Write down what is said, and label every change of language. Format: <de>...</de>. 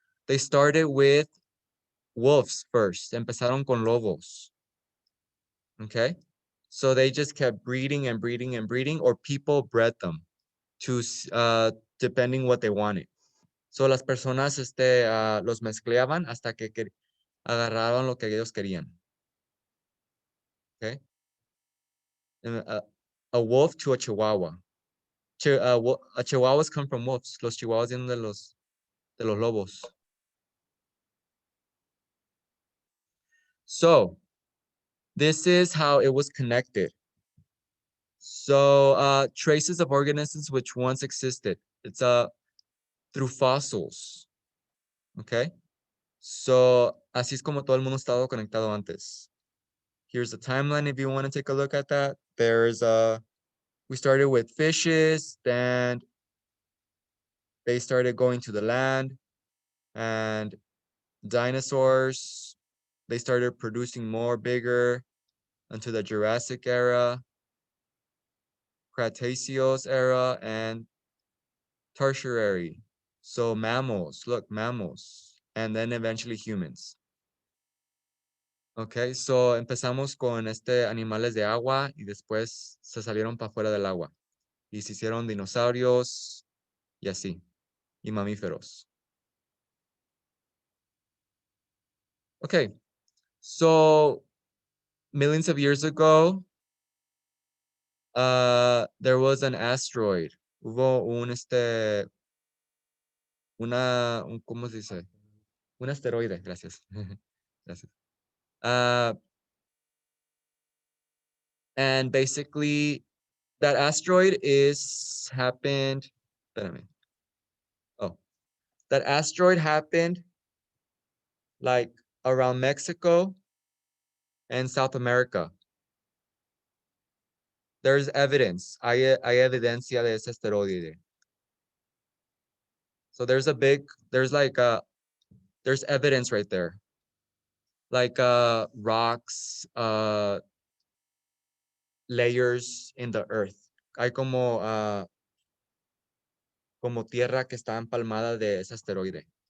<en>They started with wolves first.</en> <es>Empezaron con lobos.</es> <en>Okay? So they just kept breeding and breeding and breeding, or people bred them to depending what they wanted.</en> <es>So las personas los mezclaban hasta que agarraron lo que ellos querían. Okay?</es> <en>And, a wolf to a chihuahua. Chihuahuas come from wolves.</en> <es>Los chihuahuas vienen de los lobos.</es> <en>So this is how it was connected. So traces of organisms which once existed. It's through fossils. Okay?</en> <es>So así es como todo el mundo ha estado conectado antes.</es> <en>Here's the timeline if you want to take a look at that. There's we started with fishes, then they started going to the land, and dinosaurs, they started producing more bigger until the Jurassic era, Cretaceous era, and Tertiary. So mammals, look, mammals, and then eventually humans.</en> <es>Okay, so empezamos con animales de agua y después se salieron para fuera del agua y se hicieron dinosaurios y así, y mamíferos.</es> <en>Okay, so millions of years ago, there was an asteroid.</en> <es>Hubo ¿cómo se dice? Un asteroide, gracias. Gracias.</es> <en>And basically, that asteroid happened,</en> <es>espérame.</es> <en>Oh, that asteroid happened like around Mexico and South America. There's evidence.</en> <es>Hay evidencia de ese asteroide.</es> <en>So there's there's evidence right there. Like rocks, layers in the earth.</en> <es>Hay como tierra que está empalmada de ese asteroide.</es>